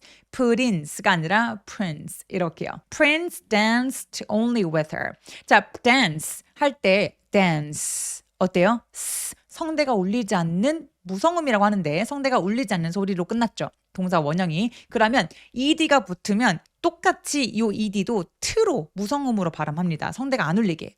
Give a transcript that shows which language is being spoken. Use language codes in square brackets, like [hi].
[ko] prince가 아니라 prince 이렇게요. [en] Prince danced only with her. [ko] 자, dance 할 때 dance 어때요? 성대가 울리지 않는 무성음이라고 하는데 성대가 울리지 않는 소리로 끝났죠. 동사 원형이. 그러면 ed가 붙으면 똑같이 이 ed도 t로 무성음으로 발음합니다. 성대가 안 울리게.